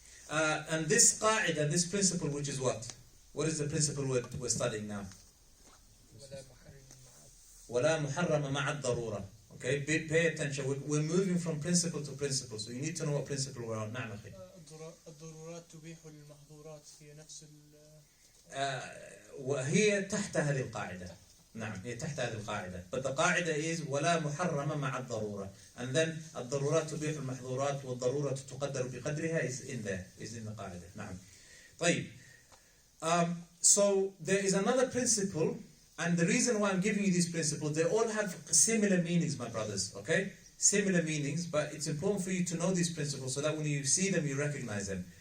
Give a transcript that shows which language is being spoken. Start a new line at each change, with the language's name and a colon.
English: And this qaa'ida, this principle, which is what? What is the principle we're studying now?
Arabic: ولا محرم مع الضرورة.
English: Okay, pay attention. We're moving from principle to principle, so you need to know what principle we're on.
Arabic: نعم أخي. الضرورات تبيح المحظورات في نفس وهي تحت هذه القاعدة. نعم, هي تحت هذه القاعدة.
English: But the قاعدة is
Arabic: ولا محرم مع الضرورة.
English: And then
Arabic: الضرورات تبيح المحظورات والضرورة تقدر بقدرها
English: is in there, is in the قاعدة.
Arabic: نعم. طيب.
English: So there is another principle, and the reason why I'm giving you these principles, they all have similar meanings, my brothers. Okay? Similar meanings, but it's important for you to know these principles so that when you see them, you recognize them.